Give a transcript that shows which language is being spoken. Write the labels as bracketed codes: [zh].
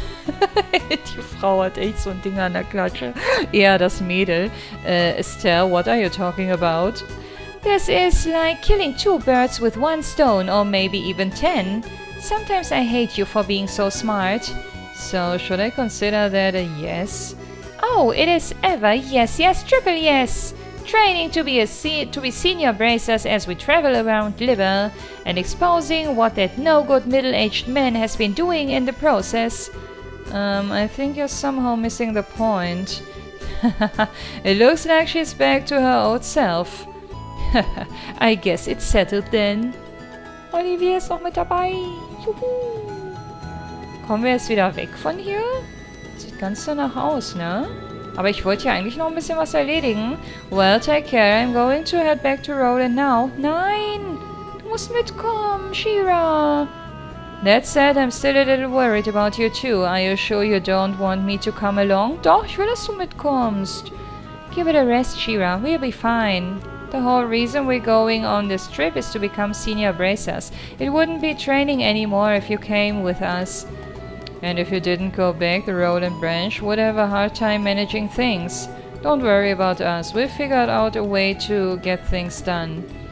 [de] Die Frau hat echt so ein Ding an der Klatsche. Eher das Mädel. [en] Estelle, what are you talking about? This is like killing 2 birds with 1 stone, or maybe even 10. Sometimes I hate you for being so smart. So, should I consider that a yes? Oh, it is ever yes, yes, triple yes! Training to be senior bracers as we travel around Liver, and exposing what that no-good middle-aged man has been doing in the process. I think you're somehow missing the point. It looks like she's back to her old self. I guess it's settled then. [de] Olivier ist noch mit dabei. Juhu. Kommen wir jetzt wieder weg von hier? Sieht ganz danach aus, ne? Aber ich wollte ja eigentlich noch ein bisschen was erledigen. [en] Well, take care. I'm going to head back to Roland now. [de] Nein! Du musst mitkommen, Shira! [en] That said, I'm still a little worried about you too. Are you sure you don't want me to come along? [de] Doch, ich will, dass du mitkommst. [en] Give it a rest, Shira. We'll be fine. The whole reason we're going on this trip is to become senior bracers. It wouldn't be training anymore if you came with us. And if you didn't go back, the Roland branch would have a hard time managing things. Don't worry about us. We've figured out a way to get things done.